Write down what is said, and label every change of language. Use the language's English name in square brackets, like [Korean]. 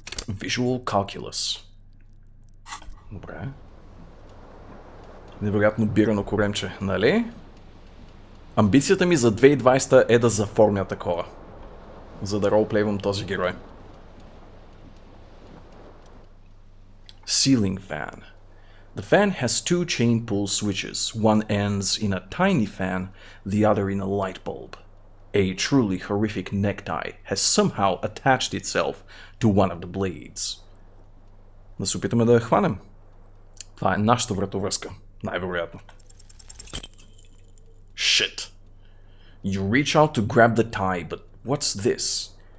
[English] Visual Calculus. Добре. [Bulgarian] Невероятно бирано коремче, нали? Амбицията ми за 2020 е да заформя такова. За да ролплейвам този герой. [English] Ceiling fan. The fan has two chain pull switches. One ends in a tiny fan, the other in a light bulb. A truly horrific necktie has somehow attached itself to one of the blades. [Bulgarian] Да се опитаме да я хванем. Това е нашата вратовръзка. Най-вероятно. [English] Shit. You reach out to grab the tie, but what's this?